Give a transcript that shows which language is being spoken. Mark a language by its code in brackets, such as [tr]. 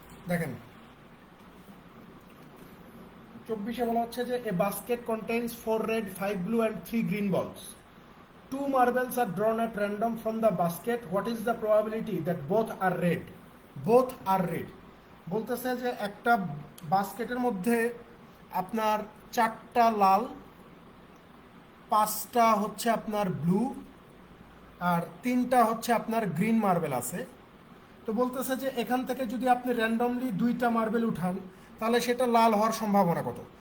[bn] দেখেন 24-এ বলা হচ্ছে যে [en] A basket contains 4 red 5 blue and 3 green balls. 2 marbles are drawn at random from the basket. What is the probability that both are red? Both are red [bn] বলতেছে যে একটা বাস্কেটের মধ্যে আপনার 4টা লাল, 5টা হচ্ছে আপনার ব্লু, আর 3টা হচ্ছে আপনার গ্রিন মার্বেল আছে। তো বলতেছে যে এখান থেকে যদি আপনি র্যান্ডমলি 2টা মার্বেল উঠান তাহলে সেটা লাল হওয়ার সম্ভাবনা কত?